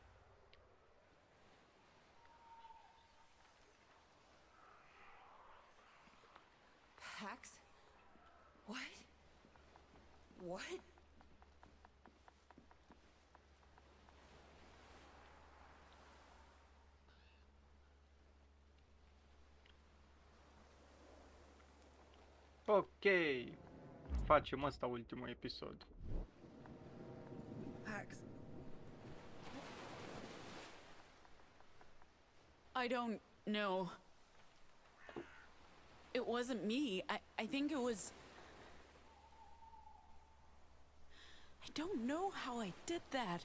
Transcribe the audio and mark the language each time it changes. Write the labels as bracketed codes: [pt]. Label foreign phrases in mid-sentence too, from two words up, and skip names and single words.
[en] Pax? What? What? Ok. [ro] Facem asta ultimul episod. [en] Pax. I don't know. It wasn't me. I think it was... I don't know how I did that.